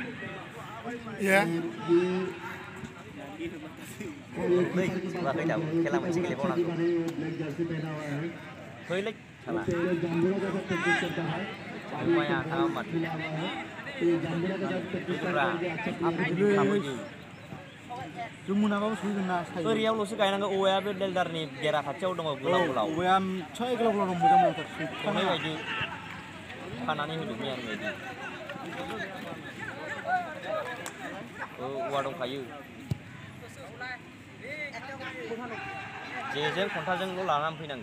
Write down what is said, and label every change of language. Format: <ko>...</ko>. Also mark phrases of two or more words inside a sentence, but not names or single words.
<hi>ब्लैक जर्सी पहना हुआ है। जाम्बुरा का साथ प्रैक्टिस करता है। जाम्बुरा का साथ प्रैक्टिस करके अच्छा प्लेयर है।</hi> <brx>जुमुनाबाबो सुगोनना सायो ओरैयावल'सो गायनांगौ। औवाया बे देलदारनि बेरा खाथियाव दङ, गोलाव औवाया फिसा गोलाव दं, मोजां मोजां संनाय बायदि खानानै होदो मैयानि बायदि। औवा दंखायो, जेजों खन्थाजोंल' लानानै फैनांगौ।</brx>